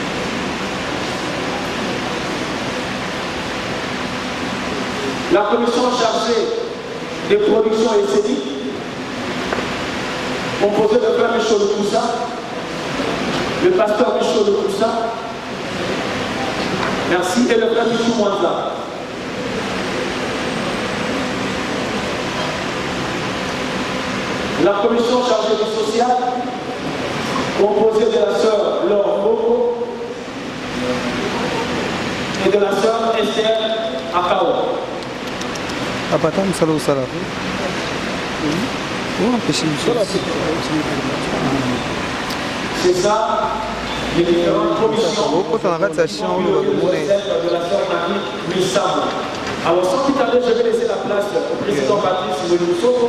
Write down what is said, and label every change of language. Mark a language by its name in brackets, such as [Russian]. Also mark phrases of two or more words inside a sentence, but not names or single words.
[French] La commission chargée des productions escéniques, composée de frère Michel Koussa, le pasteur Michel Koussa, merci, et le frère Michou Mwanza. La commission chargée du social, composée de la sœur Laure Boko et de la sœur Esther Akao. Apatan selalu salah. Oh, c'est ça, les différentes commissions de la sœur Marie Missamo. Alors sans plus tarder, je vais laisser la place au président Patrice Moussoko.